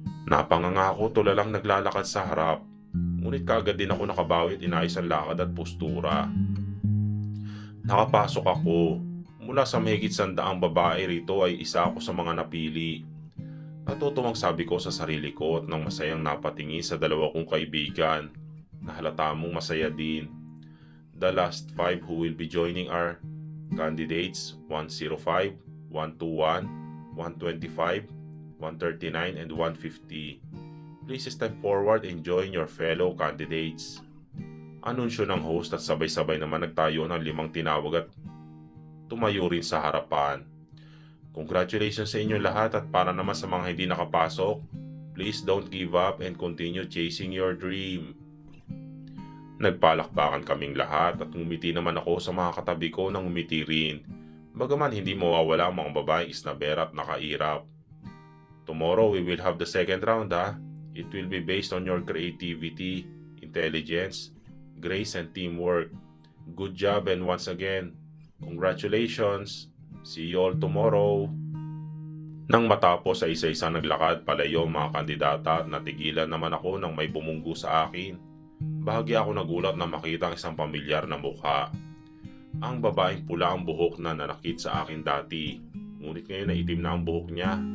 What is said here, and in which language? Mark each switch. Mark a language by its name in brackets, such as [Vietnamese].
[Filipino] Napanganga ako tulalang naglalakad sa harap. Ngunit kaagad din ako nakabawi at inayos ang lakad at postura. Nakapasok ako. Mula sa mahigit 100 babae rito ay isa ako sa mga napili. Natutuwang sabi ko sa sarili ko at nang masayang napatingin sa dalawa kong kaibigan na halata mong masaya din. [English] The last 5 who will be joining are candidates 105, 121, 125, 139, and 150. Please step forward and join your fellow candidates. [Filipino] Anunsyo ng host at sabay-sabay naman nagtayo ng 5 tinawag at tumayo rin sa harapan. Congratulations sa inyo lahat at para naman sa mga hindi nakapasok, please don't give up and continue chasing your dream. Nagpalakpakan kaming lahat at ngumiti naman ako sa mga katabi ko nang ngumiti rin. Bagaman hindi mawawala ang mga babaeng isnabera at nakairap. [English] Tomorrow we will have the second round ha. It will be based on your creativity, intelligence, grace and teamwork. Good job and once again, congratulations! See you all tomorrow! [Filipino] Nang matapos ay isa-isa naglakad palayo ang mga kandidata at natigilan naman ako nang may bumunggo sa akin. Bahagi ako nagulat na makita ang isang pamilyar na mukha. Ang babaeng pula ang buhok na nanakit sa akin dati, ngunit ngayon ay itim na ang buhok niya.